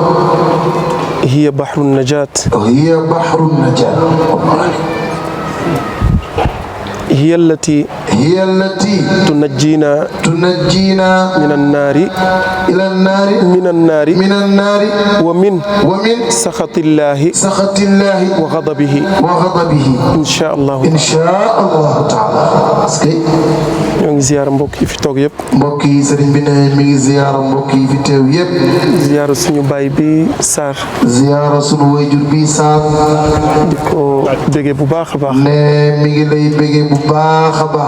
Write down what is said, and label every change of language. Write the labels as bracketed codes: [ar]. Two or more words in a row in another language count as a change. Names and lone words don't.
[ar] هي بحر النجاة هي التي تنجينا من النار ومن سخط الله وغضبه إن شاء الله تعالى. [wo] ñoo ngi ziyaara mbokk yi fi toog yëpp. mbokk yi sëriñ bi ne mi ngi ziyaara mbokk yi fi teew yëpp. ziyaara suñu baay bi Sarr. ziyaara suñu wayjur bi Sarr. di ko bége bu baax a baax. ne mi ngi lay bége bu baax a baax.